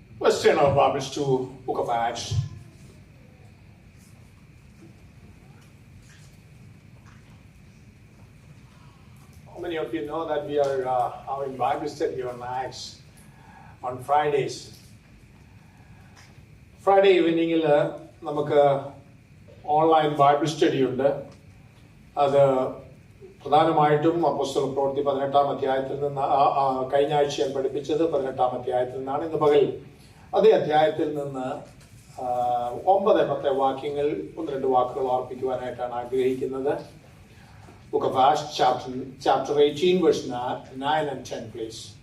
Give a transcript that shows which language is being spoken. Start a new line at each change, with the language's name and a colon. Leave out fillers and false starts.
English: Let's turn our Bibles to Book of Acts. How many of you know that we are having Bible study on Acts on Fridays? Friday evening,
Malayalam: നമുക്ക് online Bible study ഉണ്ട്. അത് പ്രധാനമായിട്ടും അപ്പോസ്തല പ്രവൃത്തി 18-ാം അധ്യായത്തിൽ നിന്ന് കഴിഞ്ഞ ആഴ്ച ഞാൻ പഠിപ്പിച്ചത് 18-ാം അധ്യായത്തിൽ നിന്നാണ്. ഇന്ന് പകൽ അതേ അധ്യായത്തിൽ നിന്ന് 9-10 വാക്യങ്ങൾ 1-2 വാക്കുകൾ ഓർപ്പിക്കുവാനായിട്ടാണ് ആഗ്രഹിക്കുന്നത്.
English: Book of Acts, chapter 18, verse 9 and 10, please.